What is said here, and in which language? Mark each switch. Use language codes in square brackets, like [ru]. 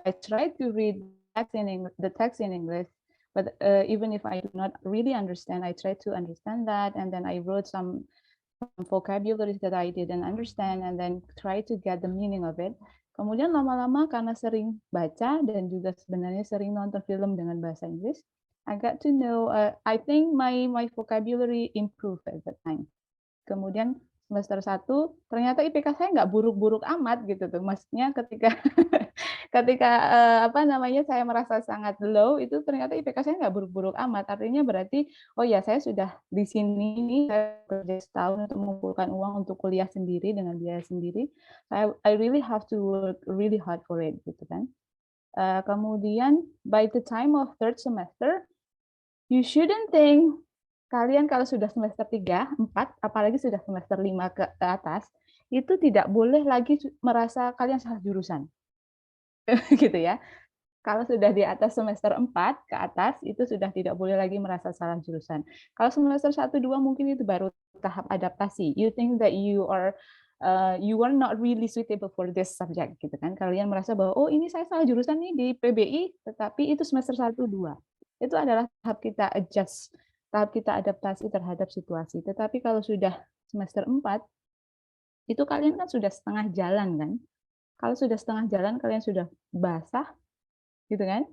[en] I tried to read the text in English. But even if I do not really understand, I try to understand that, and then I wrote some vocabularies that I didn't understand, and then try to get the meaning of it. [id] Kemudian lama-lama karena sering baca dan juga sebenarnya sering nonton film dengan bahasa Inggris, [en] I got to know. I think my vocabulary improved at that time. [id] Kemudian semester 1 ternyata IPK saya nggak buruk-buruk amat gitu tuh. Maksudnya ketika saya merasa sangat low itu ternyata IPK saya nggak buruk-buruk amat. Artinya berarti oh ya saya sudah di sini saya kerja setahun untuk mengumpulkan uang untuk kuliah sendiri dengan biaya sendiri. [en] I really have to work really hard for it [id] gitu kan. Kemudian [en] by the time of 3rd semester you shouldn't think [id] kalian kalau sudah semester 3, 4, apalagi sudah semester 5 ke atas, itu tidak boleh lagi merasa kalian salah jurusan. Gitu ya. Kalau sudah di atas semester 4 ke atas, itu sudah tidak boleh lagi merasa salah jurusan. Kalau semester 1, 2 mungkin itu baru tahap adaptasi. [en] You think that you are not really suitable for this subject [id] gitu kan. Kalian merasa bahwa oh ini saya salah jurusan nih di PBI, tetapi itu semester 1, 2. Itu adalah tahap kita adjust, tahap kita adaptasi terhadap situasi. Tetapi kalau sudah semester 4, itu kalian kan sudah setengah jalan kan. Kalau sudah setengah jalan, kalian sudah basah, gitu kan?